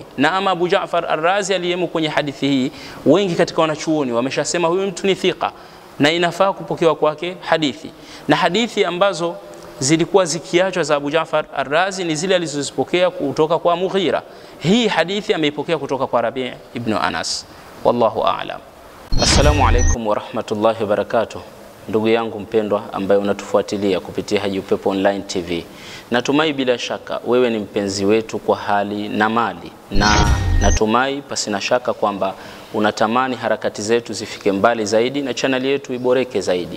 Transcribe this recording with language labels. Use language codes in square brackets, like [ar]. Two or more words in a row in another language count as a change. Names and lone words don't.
[sw] Na ama Abu Ja'far Ar-Razi aliyemo kwenye hadithi hii, wengi katika wanachuoni wameshasema huyu mtu ni thika na inafaa kupokewa kwake hadithi. Na hadithi ambazo zilikuwa zikiachwa za Abu Ja'far Ar-Razi ni zile alizozipokea kutoka kwa Mughira. Hii hadithi ameipokea kutoka kwa Rabi' ibn Anas. [ar] والله أعلم. السلام عليكم ورحمة الله وبركاته. [sw] Ndugu yangu mpendwa ambaye unatufuatilia kupitia Haji Upepo Online TV. Natumai bila shaka wewe ni mpenzi wetu kwa hali na mali, na natumai pasina shaka kwamba unatamani harakati zetu zifike mbali zaidi na channel yetu iboreke zaidi.